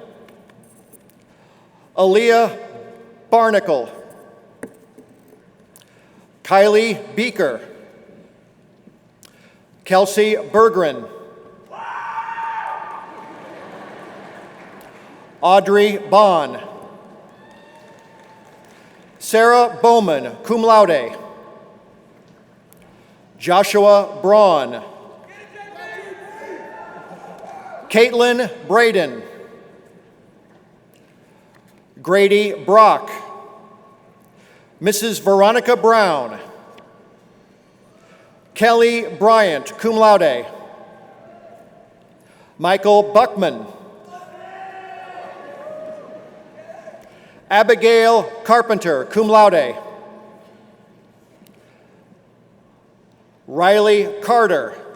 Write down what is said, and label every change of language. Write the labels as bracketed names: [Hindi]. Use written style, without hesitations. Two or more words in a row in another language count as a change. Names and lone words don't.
[English] Aaliyah Barnacle, Kylie Beaker, Kelsey Bergren, Audrey Bond, Sarah Bowman, [Latin] cum laude, [English] Joshua Braun, Caitlin Braden, Grady Brock, Mrs. Veronica Brown, Kelly Bryant, [Latin] cum laude, [English] Michael Buckman. Abigail Carpenter, [Latin] cum laude. [English] Riley Carter.